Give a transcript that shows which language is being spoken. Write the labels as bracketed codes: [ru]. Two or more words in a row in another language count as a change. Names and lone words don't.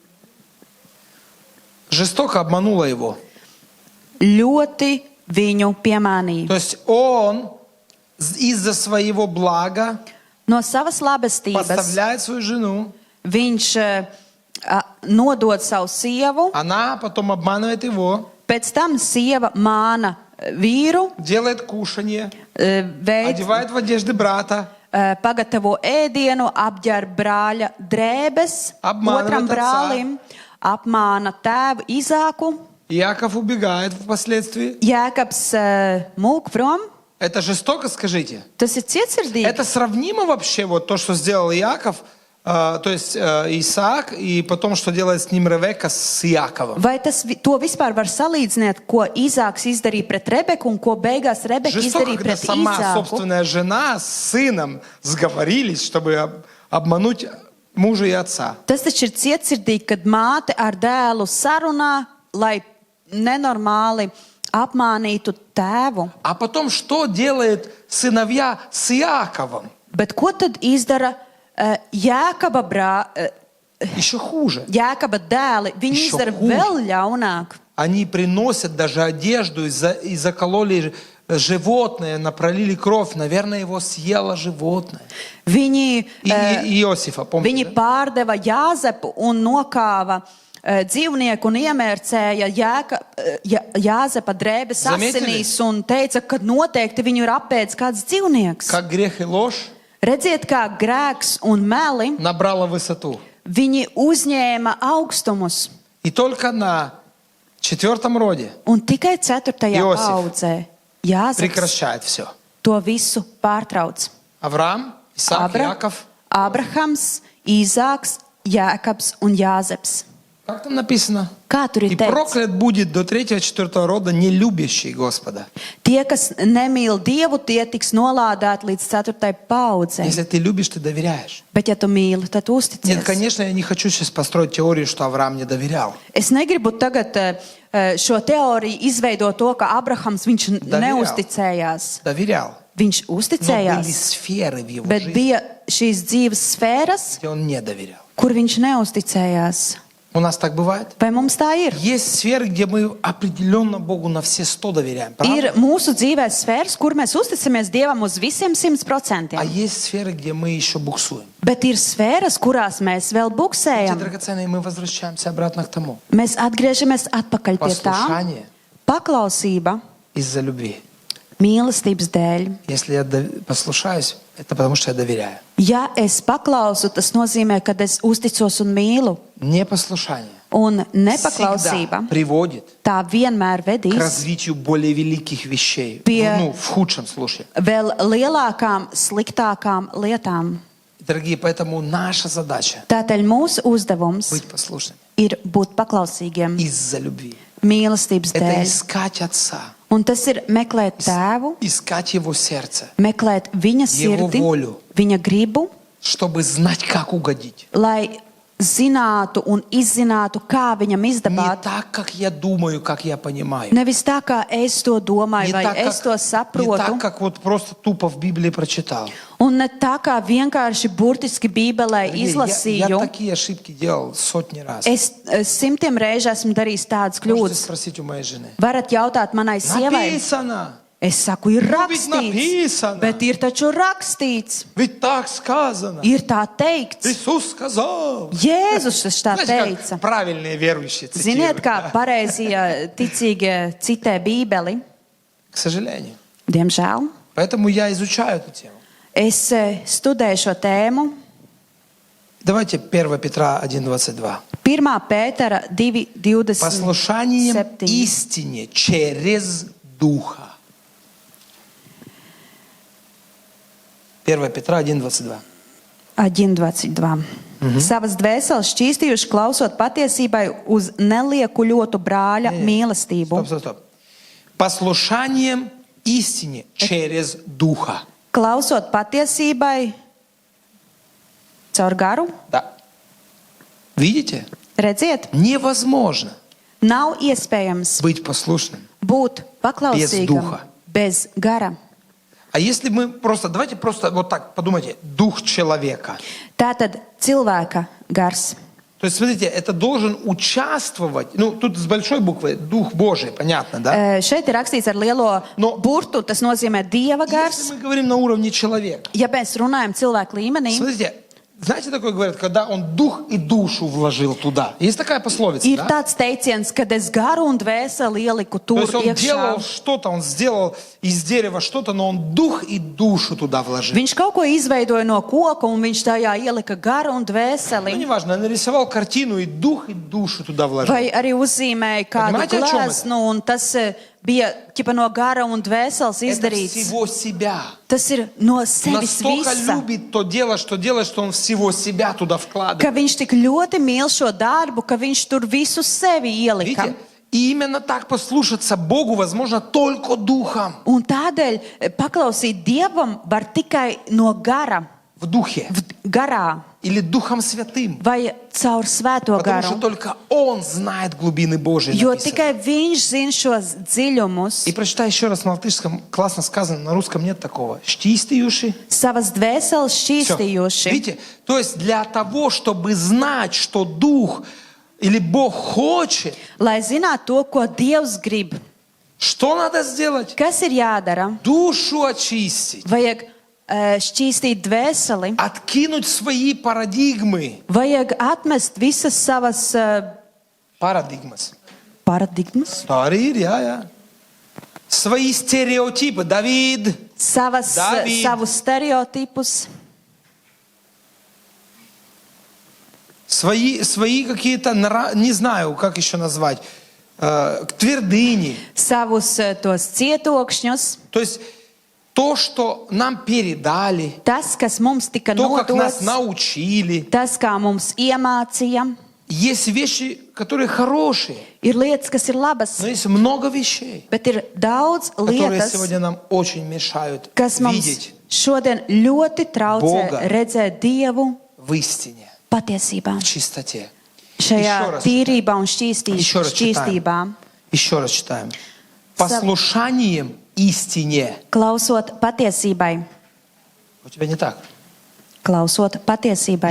[ru] Жестоко обманула его. [lv] Ļoti viņu piemānīja. [ru] То есть он из-за своего блага [lv] No savas labestības [ru] поставляет свою жену, [lv] viņš nodod savu sievu, [ru] она потом обманывает его, [lv] pēc tam sieva māna vīru, [ru] делает кушанье, [lv] veids, [ru] одевает в одежды брата, [lv] pagatavo ēdienu, apģēr brāļa drēbes, Apmāna otram [ru] otca. [lv] brālim, apmāna tēvu Īzāku, [ru] Иаков убегает впоследствии. [lv] Jēkabs mūk prom. [ru] Это жестоко, скажите? [lv] Tas ir cietsirdīgi. [ru] Это сравнимо вообще вот то, что сделал Иаков, то есть Исаак, и потом, что делает с ним Ревека с Иаковом? [lv] Vai to vispār var salīdzināt, ko Īzāks izdarīja pret Rebeku un ko beigās Rebeka [ru] Жестоко, [lv] izdarīja [ru] когда [lv] pret [ru] сама [lv] Īzāku? [ru] собственная жена с сыном сговорились, чтобы обмануть мужа и отца. [lv] Tas taču ir cietsirdīgi, kad māte ar dēlu sarunā, lai nenormāli apmānītu tēvu. [ru] А потом, что делает сыновья с Иаковом? [lv] Bet ko tad izdara Jēkaba [ru] Еще хуже. [lv] Jēkaba dēli? Viņi [ru] Еще [lv] izdara [ru] хуже. [lv] vēl ļaunāk. [ru] Они приносят даже одежду и закололи животное, напролили кровь. Наверное, его съело животное. [lv] Viņi, [ru] И Иосифа, [lv] viņi [ru] помните? [lv] pārdeva Jāzepu un nokāva dzīvnieku un iemērcēja Jāzepa drēbes [ru] Заметили? [lv] asinīs un teica, ka noteikti viņu ir apēdis kāds dzīvnieks. [ru] Как грех и ложь [lv] Redziet, kā grēks un meli, [ru] набрала высоту. [lv] viņi uzņēma augstumus. [ru] И только на 4. роде [lv] Un tikai 4. Josif paudzē Jāzeps [ru] прекращает все. [lv] to visu pārtrauc. [ru] Авраам, Исаак, Иаков. [lv] Abrahams, Īzāks, Jēkabs un Jāzeps. [ru] Как там написано? [lv] Kā tur [ru] И [lv] ir teikts? [ru] проклят будет до 3-4 рода не любящий Господа. [lv] Tie, kas nemīl Dievu, tie tiks nolādēti līdz 4. paudzei. [ru] Если ты любишь, ты доверяешь. [lv] Bet ja tu mīli, tad tu [ru] Нет, [lv] uzticies. [ru] конечно, я не хочу сейчас построить теорию, что Авраам не доверял. [lv] Es negribu tagad šo teoriju izveidot to, ka Abrahams viņš [ru] Doверял. [lv] neusticējās. [ru] Доверял. [lv] Viņš [ru] Но были [lv] uzticējās, [ru] сферы в его [lv] bet [ru] жизни, [lv] bija šīs dzīves sfēras, [ru] где он не доверял. [lv] kur viņš neusticējās. [ru] У нас так бывает? [lv] Vai mums tā ir? [ru] Есть сферы, где мы определенно Богу на все 100 доверяем. Правда? [lv] Ir mūsu dzīvē sfēras, kur mēs uzticamies Dievam uz visiem 100%. [ru] А есть сферы, где мы еще буксуем. [lv] Bet ir sfēras, kurās mēs vēl [ru] Эти [lv] buksējam. [ru] драгоценные, мы возвращаемся обратно к тому. [lv] Mēs atgriežamies atpakaļ pie tā. [ru] Послушание [lv] Paklausība [ru] из-за любви. [lv] mīlestības dēļ. [ru] Если я послушаюсь, это потому, что я доверяю. [lv] Ja es paklausu, tas nozīmē, ka es uzticos un mīlu. [ru] Непослушание [lv] Un [ru] всегда [lv] nepaklausība [ru] приводит [lv] tā vienmēr [ru] к [lv] vedīs [ru] развитию более великих вещей. Пе- Ну, в худшем случае. [lv] vēl lielākām, sliktākām lietām. [ru] Дорогие, поэтому наша задача [lv] Tātad mūsu uzdevums [ru] быть послушными [lv] ir būt paklausīgiem [ru] из-за любви. [lv] mīlestības [ru] Это [lv] dēļ. [ru] искать Отца, [lv] Un tas ir meklēt tēvu, [ru] искать Его сердце, [lv] meklēt viņa [ru] Его [lv] sirdi, [ru] волю. [lv] viņa gribu, [ru] чтобы знать, как угодить. [lv] lai zinātu un izzinātu, kā viņam [ru] Не [lv] izdabāt. [ru] так, как я думаю, как я понимаю. [lv] Nevis tā, kā es to domāju, [ru] Не [lv] vai [ru] так, [lv] es to [ru] не [lv] saprotu, [ru] так, как вот просто tupо в Библии прочитал. [lv] un ne tā, kā vienkārši burtiski Bībelē [ru] Я [lv] izlasīju. [ru] такие ошибки делал сотни раз. [lv] Es simtiem reižu esmu darījis tādas [ru] Можете [lv] kļūdas. [ru] спросить у моей жены. [lv] Varat jautāt manai sievai, [ru] Написано! [lv] es saku, ir Nu, bet rakstīts, [ru] написано. [lv] bet ir taču rakstīts, [ru] Ведь так сказано. [lv] ir tā teikts. [ru] Иисус сказал. [lv] Jēzus tas tā [ru] Знаете, [lv] teica. [ru] как правильные верующие [lv] Ziniet, [ru] цитируют. [lv] kā pareizie ticīgie citē Bībeli? [ru] К сожалению. [lv] Diemžēl. [ru] Поэтому я изучаю эту тему. [lv] Es studēju šo tēmu. [ru] Давайте 1 Петра 1:22. [lv] 1. Pētera 2:27. [ru] Послушанием истине через Духа. 1 Петра 1:22. 1.22. [lv] Savas dvēseles šķīstījuši, klausot patiesībai uz neliekuļotu brāļa mīlestību. [ru] Стоп, стоп, стоп. Послушанием истине через Духа. [lv] Klausot patiesībai caur garu. [ru] Да. Видите? [lv] Redziet, [ru] Невозможно [lv] nav iespējams [ru] быть послушным. [lv] būt paklausīgam [ru] duha. [lv] bez gara. [ru] А если мы просто, давайте просто вот так подумайте, дух человека. [lv] Tātad cilvēka gars. [ru] То есть, смотрите, это должен участвовать, ну, тут с большой буквы, Дух Божий, понятно, да? [lv] Šeit ir rakstīts ar lielo No. burtu, tas nozīmē Dieva gars. [ru] Если мы говорим на уровне человека, [lv] Ja mēs runājam cilvēku līmenī, [ru] смотрите, знаете, такое говорят, когда он дух и душу вложил туда. Есть такая пословица, [lv] ir [ru] да? [lv] tāds teiciens, kad es garu un dvēseli ieliku [ru] То [lv] tur [ru] есть он [lv] iekšā. [ru] делал что-то, он сделал из дерева что-то, но он дух и душу туда вложил. [lv] Viņš kaut ko izveidoja no koka, un viņš tajā ielika garu un [ru] Ну, [lv] dvēseli. [ru] неважно, нарисовал картину и дух и душу туда вложил. [lv] Vai arī uzzīmēja kādu [ru] Понимаете, о чем это? [lv] gleznu, un tas bija ķipa no gara un dvēseles [ru] Это [lv] izdarīts. [ru] всего себя. [lv] Tas ir no sevis [ru] Настолько [lv] visa. [ru] любит то дело, что делает, что он всего себя туда вкладывает. [lv] Ka viņš tik ļoti mīl šo darbu, ka viņš tur visu sevi ielika. [ru] Видите? И именно так послушаться Богу возможно только духом, [lv] Un tādēļ paklausīt Dievam var tikai no gara, [ru] в духе [lv] garā [ru] или Духом Святым. [lv] vai caur svēto [ru] Потому что [lv] garu. [ru] только Он знает глубины Божьи. [lv] Jo [ru] написано. [lv] tikai viņš zina šos dziļumus. [ru] И прочитай еще раз на латышском, классно сказано, на русском нет такого. [lv] Šķīstījuši. Savas dvēseles [ru] Всё. [lv] šķīstījuši. [ru] Видите? То есть для того, чтобы знать, что Дух или Бог хочет, [lv] Lai zinātu to, ko Dievs grib, [ru] что надо сделать? [lv] kas ir jādara? [ru] Душу очистить. [lv] Vajag šķīstīt dvēseli, [ru] Откинуть свои парадигмы. [lv] vajag atmest visas savas Paradigmas. paradigmas, Tā arī ir, jā. [ru] Свои стереотипы. Давид. David. [lv] savus stereotipus, [ru] Свои какие-то, не знаю, как еще назвать, твердыни. [lv] savus tos cietokšņus, [ru] То есть то, что нам передали, [lv] tas, kas mums tika [ru] то, как нас [lv] nodots, [ru] научили. [lv] tas, kā mums iemācīja. [ru] Есть вещи, которые хорошие, [lv] Ir lietas, kas ir labas, [ru] но есть много вещей, [lv] bet ir daudz [ru] которые [lv] lietas, [ru] сегодня нам очень мешают [lv] kas mums [ru] видеть [lv] šodien ļoti traucē [ru] Boga. [lv] redzēt Dievu [ru] в истине, [lv] patiesībā, [ru] в чистоте. [lv] šajā tīrībā un [ru] Еще раз [lv] šķīstībā. [ru] Еще раз читаем. Послушанием истине. [lv] Klausot patiesībai, [ru] У тебя не так. [lv] klausot patiesībai.